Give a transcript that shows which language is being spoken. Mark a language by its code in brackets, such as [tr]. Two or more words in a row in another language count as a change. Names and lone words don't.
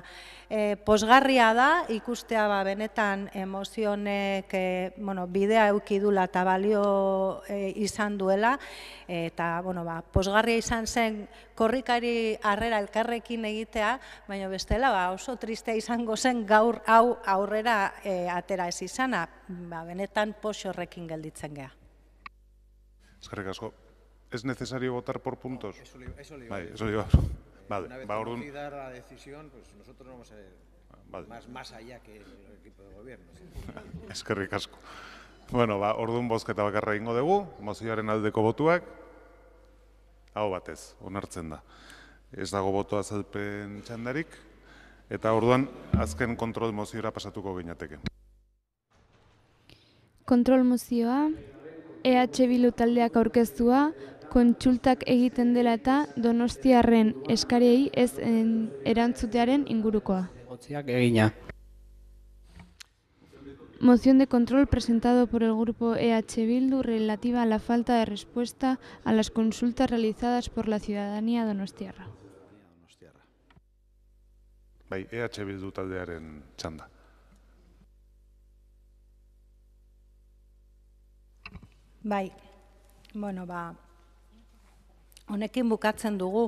[eu] Pozgarria da, ikustea benetan emozionek bidea eukidula eta balio izan duela, eta pozgarria izan zen korrikari harrera elkarrekin egitea, baina bestela oso tristea izango zen gaur hau aurrera atera ez izana, benetan poz horrekin gelditzen geha. Eskerrik asko. [es] ¿Es necesario votar por puntos? Eso le iba. Vale, una vez conocida la decisión, pues nosotros no vamos a ir más allá que el equipo de gobierno. [eu] Eskerrik asko. Bueno, orduan bozketa bakarra egingo dugu, mozioaren aldeko botuak, Aho batez, onartzen da. Ez dago boto azalpen txandarik, eta orduan azken kontrol moziora pasatuko ginateke. Kontrol mozioa, EH Bildu taldeak aurkeztua, kontsultak egiten dela eta donostiarren eskariei ez erantzutearen ingurukoa. Egotziak egina. [es] Moción de control presentado por el grupo EH Bildu relativa a la falta de respuesta a las consultas realizadas por la ciudadanía donostiarra. [eu] Bai, EH Bildu taldearen txanda. Bai, honekin bukatzen dugu.